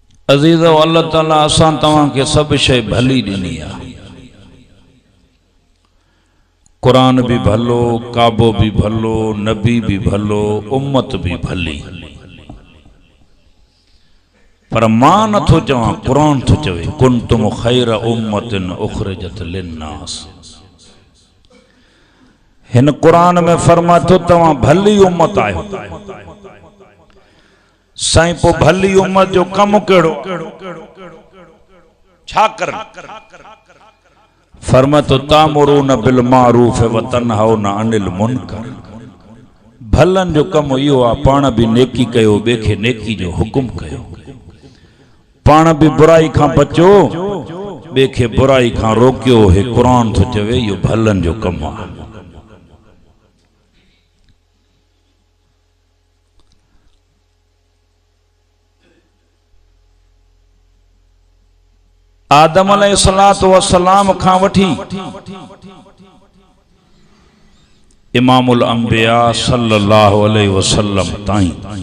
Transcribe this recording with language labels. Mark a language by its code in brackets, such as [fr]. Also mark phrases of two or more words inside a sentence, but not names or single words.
[sd] अज़ीज़ अल्लाह ताला असां तव्हां खे सब शइ भली ॾिनी आहे। कुरान भी भलो, काबो भी भलो, नबी भी भलो, उम्मत भी भली। पर मां नथो चवां, कुरान थो चवे [ar] كنتم خير أمة أخرجت للناس. [sd] हिन कुरान में फरमा थो तव्हां भली उम्मत आहियो। साईं पो भली उम्मत जो कम कहिड़ो छा कर? [ar] फरमा तो تأمرون بالمعروف وتنهون عن المنكر. [sd] भलन जो कम इहो आहे, पाण भी नेकी कयो, ॿिए खे नेकी जो हुकुम कयो। पाण भी बुराई खां बचो, ॿिए खे बुराई खां रोकियो। हे कुरान थो चवे इहो भलन जो कम आहे। आदम [ar] عليه الصلاة والسلام [sd] खां वठी [ar] إمام الأنبياء صلى الله عليه وسلم [sd] ताईं